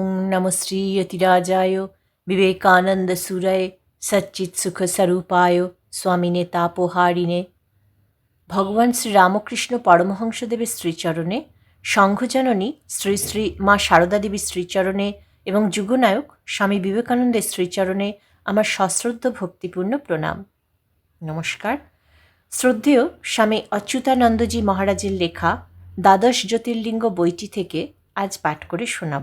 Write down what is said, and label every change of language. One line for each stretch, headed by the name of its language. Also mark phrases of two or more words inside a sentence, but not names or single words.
Sanskrit: नमः श्री यतिराजाय विवेकानंद सूरय सच्चित सुख स्वरूपाय स्वामिने तापोहारिणे।
Bangla: ভগবান শ্রী রামকৃষ্ণ পরমহংসদেবের শ্রীচরণে, সংঘজননী শ্রী শ্রী মা সারদা দেবীর শ্রীচরণে এবং যুগনায়ক স্বামী বিবেকানন্দের শ্রীচরণে আমার সশ্রদ্ধ ভক্তিপূর্ণ প্রণাম। নমস্কার। শ্রদ্ধেয় স্বামী অচ্যুতানন্দজি মহারাজের লেখা দ্বাদশ জ্যোতির্লিঙ্গ বইটি থেকে আজ পাঠ করে শোনাব।